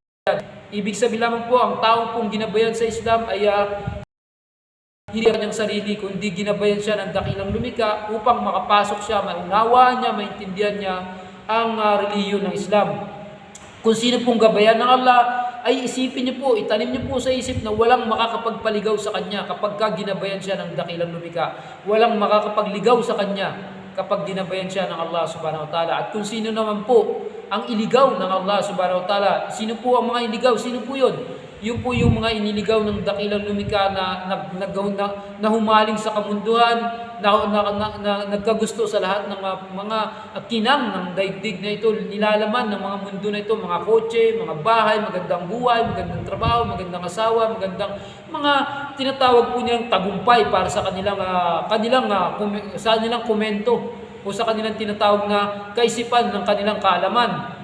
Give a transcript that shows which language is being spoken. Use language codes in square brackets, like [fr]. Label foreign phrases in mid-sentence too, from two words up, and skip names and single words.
[tl] Ibig sabihin lamang po, ang tao pong ginabayan sa Islam ay hindi kanyang sarili, kundi ginabayan siya ng dakilang lumikha upang makapasok siya, maunawa niya, maintindihan niya ang relihiyon ng Islam. Kung sino pong gabayan ng Allah, ay isipin niyo po, itanim niyo po sa isip na walang makakapagpaligaw sa kanya kapag ginabayan siya ng dakilang lumikha. Walang makakapagligaw sa kanya kapag ginabayan siya ng Allah [ar] سبحانه وتعالى. [tl] At kung sino naman po ang iligaw ng Allah [ar] سبحانه وتعالى, [tl] sino po ang mga iligaw? Sino po yun? Yun po yung mga iniligaw ng dakilang lumikha na humaling sa kamunduhan, na nagkagusto sa lahat ng mga kinang ng daigdig na ito, nilalaman ng mga mundo na ito, mga kotse, mga bahay, magandang buhay, magandang trabaho, magandang asawa, magandang mga tinatawag po nilang tagumpay para sa kanilang komento o sa kanilang tinatawag na kaisipan ng kanilang kaalaman.